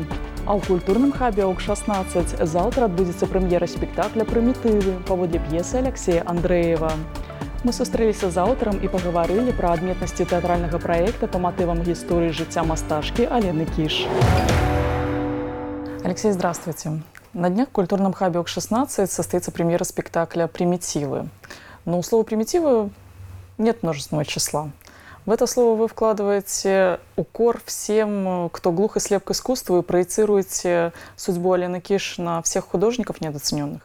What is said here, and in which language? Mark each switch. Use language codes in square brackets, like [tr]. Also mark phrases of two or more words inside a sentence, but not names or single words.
[be] А ў культурным хабе ОК-16 заўтра адбудзецца прэм'ера спектакля «Прымітывы» паводле п'есы Аляксея Андрэева. Мы сустрэліся з аўтарам і пагаварылі пра адметнасці тэатральнага праекта па матывам гісторыі жыцця мастачкі Алены Кіш. [ru] Алексей, здравствуйте. На днях в культурном хабе ОК-16 состоится премьера спектакля «Примитивы». Но у слова «примитивы» нет множественного числа. В это слово вы вкладываете укор всем, кто глух и слеп к искусству, и проецируете судьбу Алены Киш на всех художников недооцененных.